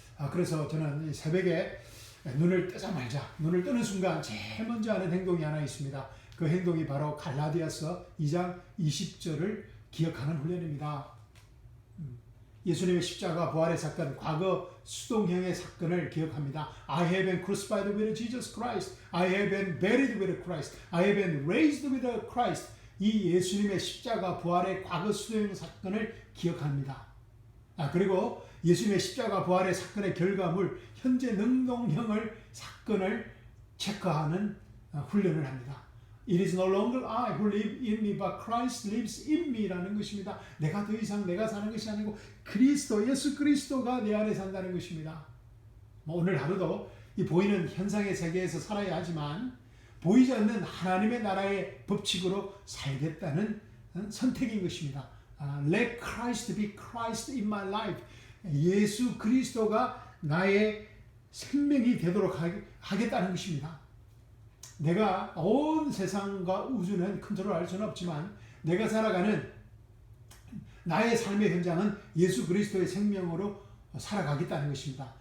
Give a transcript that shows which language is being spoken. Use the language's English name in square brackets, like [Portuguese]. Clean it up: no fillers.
[Korean] 그래서 저는 새벽에 눈을 뜨자마자 눈을 뜨는 순간 제일 먼저 하는 행동이 하나 있습니다. 그 행동이 바로 갈라디아서 2장 20절을 기억하는 훈련입니다. 예수님의 십자가 부활의 사건, 과거 수동형의 사건을 기억합니다. [English] I have been crucified with Jesus Christ. I have been buried with Christ. I have been raised with Christ. [Korean] 이 예수님의 십자가 부활의 과거 수동형 사건을 기억합니다. 그리고 예수님의 십자가 부활의 사건의 결과물, 현재 능동형을 사건을 체크하는 훈련을 합니다. [English] It is no longer I who live in me, but Christ lives in me [Korean] 라는 것입니다. 내가 더 이상 내가 사는 것이 아니고 그리스도, 예수 그리스도가 내 안에 산다는 것입니다. 오늘 하루도 이 보이는 현상의 세계에서 살아야 하지만 보이지 않는 하나님의 나라의 법칙으로 살겠다는 선택인 것입니다. [English] Let Christ be Christ in my life. [Korean] 예수 그리스도가 나의 생명이 되도록 하겠다는 것입니다. 내가 온 세상과 우주는 컨트롤할 수는 없지만 내가 살아가는 나의 삶의 현장은 예수 그리스도의 생명으로 살아가겠다는 것입니다.